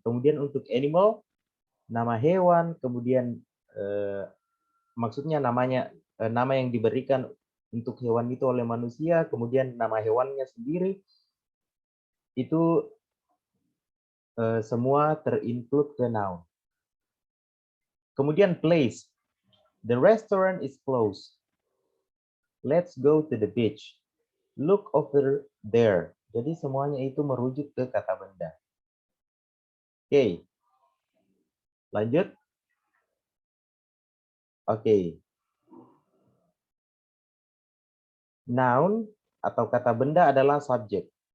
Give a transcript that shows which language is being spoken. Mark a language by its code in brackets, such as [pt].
[id] Kemudian untuk animal nama hewan, kemudian maksudnya nama yang diberikan untuk hewan itu oleh manusia, kemudian nama hewannya sendiri itu semua terinclude ke noun. Kemudian place. [en] The restaurant is closed. Let's go to the beach. Look over there. [id] Jadi semuanya itu merujuk ke kata benda. Oke. Lanjut. Oke. Noun atau kata benda adalah subjek.